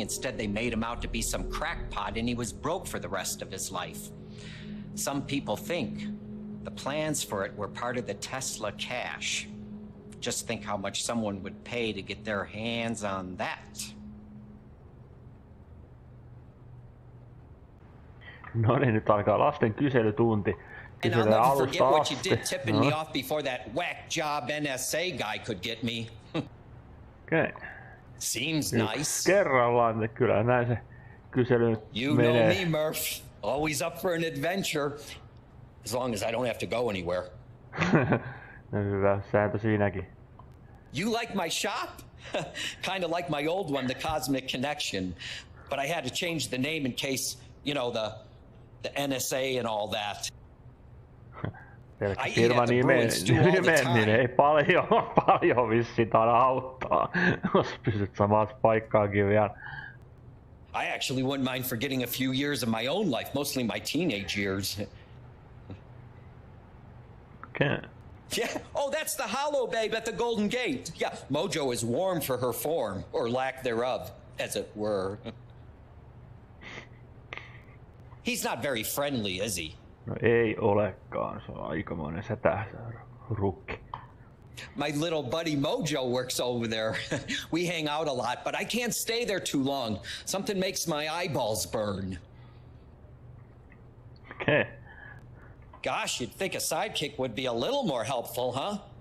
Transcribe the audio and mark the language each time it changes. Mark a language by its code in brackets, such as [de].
[en] Instead, they made him out to be some crackpot, and he was broke for the rest of his life. Some people think the plans for it were part of the Tesla cash. Just think how much someone would pay to get their hands on that. [fi] No niin, nyt alkaa lasten kyselytunti. [en] And I'll never forget what you did tipping me off before that whack job NSA guy could get me. Okay. Seems nice. [fi] Kerrallaan, kyllä näin se kysely [en] You [fi] menee. [en] know me, Murph. Always up for an adventure. As long as I don't have to go anywhere. [fi] No hyvä sääntö siinäkin. [en] You like my shop? Kind of like my old one, the Cosmic Connection. But I had to change the name in case, you know, the NSA and all that. [fi] Pelkkä firma nimen, niin ei paljon vissiin taida auttaa, jos pysyt samassa paikkaankin vielä. [en] I actually wouldn't mind forgetting a few years of my own life, mostly my teenage years. Okay. Yeah. Oh, that's the Hollow Babe at the Golden Gate. Yeah, Mojo is warm for her form, or lack thereof, as it were. He's not very friendly, is he? [fi] No ei olekaan, se on aikamoinen rukki. [en] My little buddy Mojo works over there. We hang out a lot, but I can't stay there too long. Something makes my eyeballs burn. Okay. Gosh, you'd think a sidekick would be a little more helpful, huh?